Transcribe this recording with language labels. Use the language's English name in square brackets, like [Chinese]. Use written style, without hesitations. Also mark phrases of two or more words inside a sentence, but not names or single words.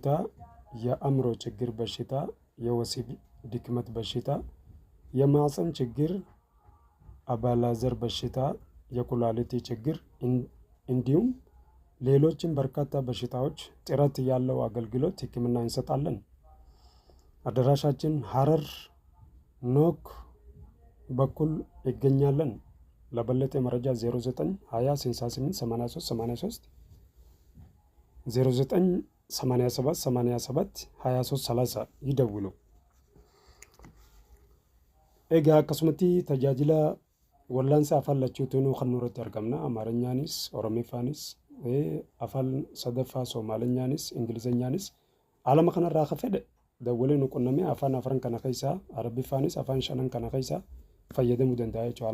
[Amharic] የአእምሮ ችግር በሽታ፣ የወሲብ ድክመት በሽታ፣ የማህፀን ችግር፣ አባላዘር በሽታ፣ የኩላሊት ችግር እንዲሁም ሌሎችም በርካታ በሽታዎች ጥራት ያለው አገልግሎት ሕክምና እንሰጣለን። አድራሻችን ሀረር ኖክ በኩል ይገኛለን። ለበለጠ መረጃ 09 20 68 83 83 [Oromo] 09 87 87 23 30 ይደውሉ። ኤጋ akkasumatti tajaajila wallaansa afaan lachuutiin kan nurratti argamna. Amaaranyaanis, Oromiffaanis, afaan sadaffaa Soomaaliyaanis, Ingilizinyaanis alama kanarraa akka fedhe dawwalee nu qunnamee afaan afran kana keessaa Arabiffaanis afaan shanan kana keessaa fayyadamuu danda'a jechuudha.